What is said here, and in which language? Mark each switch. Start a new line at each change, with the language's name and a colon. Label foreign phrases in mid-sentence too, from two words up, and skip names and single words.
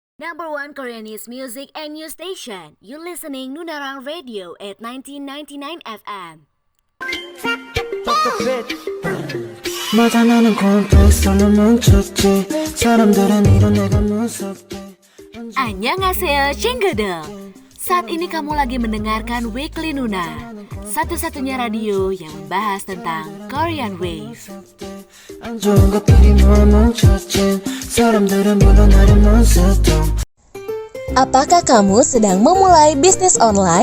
English: Number one Koreanese music and news station. You listening Nunarang Radio at 1999 FM.
Korean: 맞아 나는 컴플렉스로 뭉쳤지 사람들은 이런 내가 무섭대 안녕하세요 싱그들.
Indonesian: Saat ini kamu lagi mendengarkan Weekly Nuna, satu-satunya radio yang membahas tentang Korean Wave. Apakah kamu sedang memulai bisnis online?